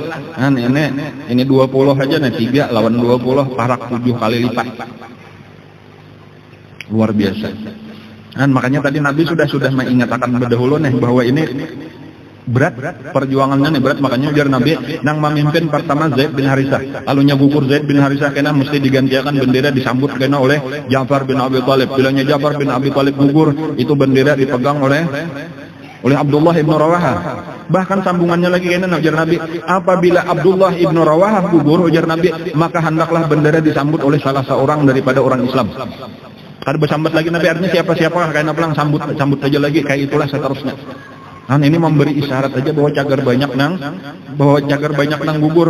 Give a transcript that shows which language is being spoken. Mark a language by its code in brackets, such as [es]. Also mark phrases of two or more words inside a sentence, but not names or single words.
[bjn] Nah, ini 20 aja nih 3 lawan 20 parak 7 kali lipat. Luar biasa. Dan makanya tadi Nabi sudah mengingatkan berdahulu nih bahwa ini berat perjuangannya nih berat, makanya ujar Nabi nang memimpin pertama Zaid bin Harithah, lalunya gugur Zaid bin Harithah kena mesti digantikan bendera disambut kena oleh Ja'far bin Abi Thalib. Bilanya Ja'far bin Abi Thalib gugur, itu bendera dipegang oleh Abdullah ibnu Rawaha. Bahkan sambungannya lagi kena ujar Nabi, apabila Abdullah ibnu Rawaha gugur ujar Nabi, maka hendaklah bendera disambut oleh salah seorang daripada orang Islam. Kada bersambat lagi Nabi, artinya siapa-siapa kayaknya pulang sambut aja lagi, kayak itulah seterusnya. Nah ini memberi isyarat aja bahwa cagar banyak nang gugur.